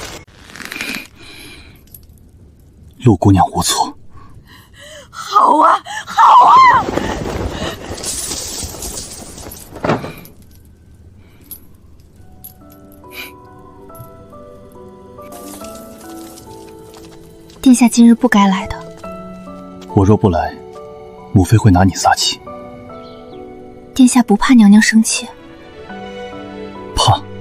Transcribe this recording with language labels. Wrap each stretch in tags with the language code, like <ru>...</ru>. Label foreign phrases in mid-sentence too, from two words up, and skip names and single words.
<zh>陸姑娘無錯。好啊，好啊！殿下今日不該來的。我若不來，母妃會拿你撒氣。殿下不怕娘娘生氣？怕。</zh>